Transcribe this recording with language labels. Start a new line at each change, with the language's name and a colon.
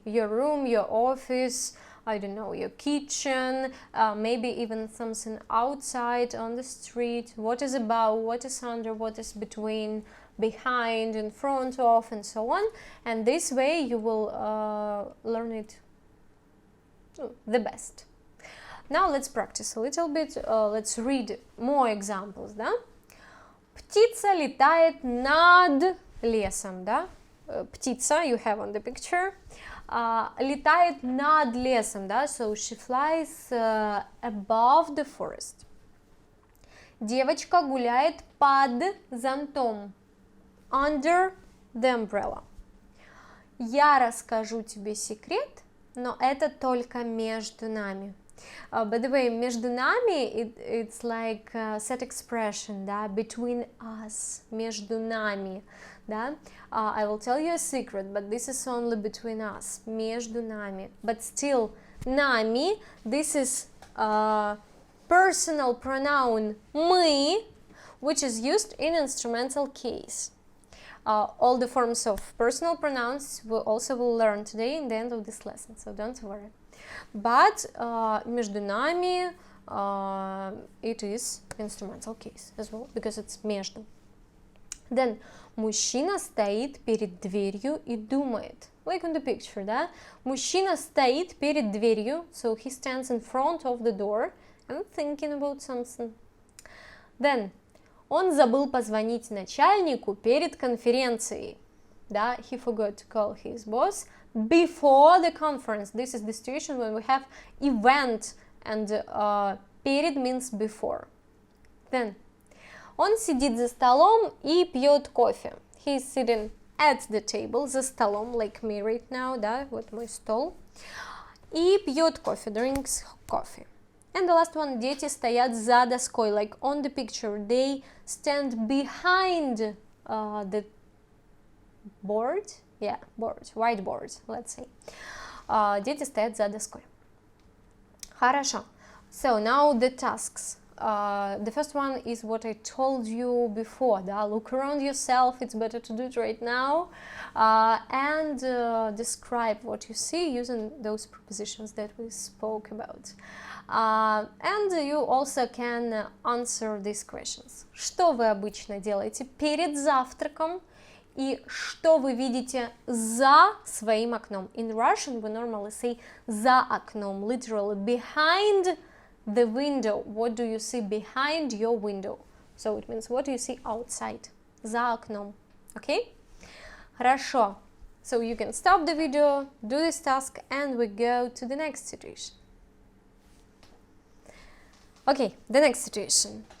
English: Your room, your office, I don't know, your kitchen, maybe even something outside on the street. What is above, what is under, what is between, behind, in front of, and so on. And this way you will learn it the best. Now let's practice a little bit. Let's read more examples, да?
Russian: Птица летает над лесом, да? Птица,
English: you have on the picture,
Russian: летает над лесом, да?
English: So she flies above the forest.
Russian: Девочка гуляет под зонтом.
English: Under the umbrella.
Russian: Я расскажу тебе секрет, но это только между нами.
English: By the way,
Russian: между нами,
English: it's like a set expression, да, between us, между нами, да. I will tell you a secret, but this is only between us,
Russian: между нами.
English: But still, нами, this is personal pronoun мы, which is used in instrumental case. All the forms of personal pronouns we also will learn today in the end of this lesson, so don't worry. But
Russian: между нами
English: it is instrumental case as well, because it's между.
Russian: Then мужчина стоит перед дверью и думает.
English: Like on the picture, да?
Russian: Мужчина стоит перед дверью,
English: so he stands in front of the door and thinking about something.
Russian: Then он забыл позвонить начальнику перед конференцией.
English: Да, he forgot to call his boss before the conference. This is the situation when we have event and перед means before.
Russian: Then он сидит за столом и пьет кофе.
English: He is sitting at the table,
Russian: за столом,
English: like me right now, да,
Russian: вот мой стол. И пьет кофе,
English: drinks coffee. And the last one,
Russian: дети стоят за доской,
English: like on the picture, they stand behind the board, yeah, board, whiteboard, let's say.
Russian: Дети стоят за доской. Хорошо.
English: So now the tasks. The first one is what I told you before, да? Look around yourself, it's better to do it right now, and describe what you see using those prepositions that we spoke about. And you also can answer these questions.
Russian: Что вы обычно делаете перед завтраком и что вы видите за своим окном?
English: In Russian we normally say
Russian: за окном,
English: literally behind the window. What do you see behind your window? So it means what do you see outside?
Russian: За окном. Okay? Хорошо.
English: So you can stop the video, do this task, and we go to the next situation. Okay, the next situation.